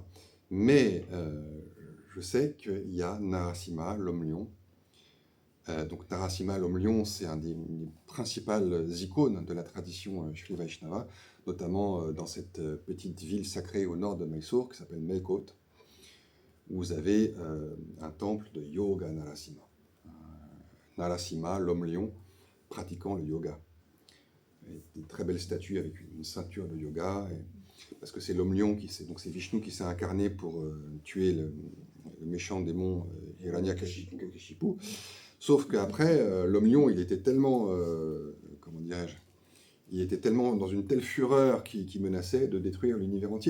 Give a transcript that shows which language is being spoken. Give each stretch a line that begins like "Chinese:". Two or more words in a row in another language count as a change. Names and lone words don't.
French: Mais je sais qu'il y a Narasimha, l'homme lion. Donc Narasimha, l'homme lion, c'est un des principales icônes de la tradition Shri Vaishnava, notamment dans cette petite ville sacrée au nord de Mysore qui s'appelle Melkote, où vous avez un temple de yoga Narasimha. Narasimha, l'homme lion, pratiquant le yoga. Et des très belles statues avec une ceinture de yoga, parce que c'est l'homme lion, donc c'est Vishnu qui s'est incarné pour tuer le méchant démon Hiranyakashipu. Sauf qu'après, l'homme lion, il était tellement, comment dirais-je, il était tellement dans une telle fureur qui menaçait de détruire l'univers entier.